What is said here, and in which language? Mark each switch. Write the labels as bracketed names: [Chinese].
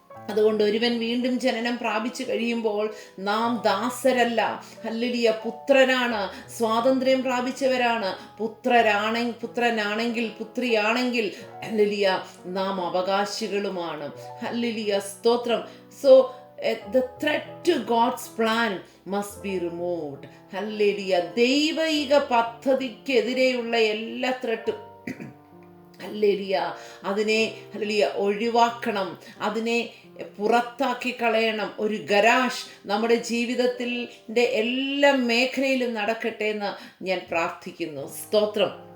[Malayalam] അതുകൊണ്ട് ഒരുവൻ വീണ്ടും ജനനം പ്രാപിച്ചു കഴിയുമ്പോൾ നാം ദാസരല്ല, ഹല്ലേലൂയ, പുത്രനാണ്, സ്വാതന്ത്ര്യം പ്രാപിച്ചവരാണ്. പുത്രനാണെങ്കിൽ പുത്രിയാണെങ്കിൽ ഹല്ലേലൂയ നാം അവകാശികളുമാണ്. ഹല്ലേലൂയ, സ്തോത്രം. [English] So the threat to God's plan must be removed. [Malayalam] Hallelujah. ദൈവിക പദ്ധതിക്കെതിരെയുള്ള എല്ലാ ത്രെട്ടും ഹല്ലേലൂയ അതിനെ ഹല്ലേലൂയ ഒഴിവാക്കണം. അതിനെ പുറത്താക്കി കളയണം. ഒരു ഗരാഷ് നമ്മുടെ ജീവിതത്തിൻ്റെ എല്ലാ മേഖലയിലും നടക്കട്ടെ എന്ന് ഞാൻ പ്രാർത്ഥിക്കുന്നു. സ്തോത്രം.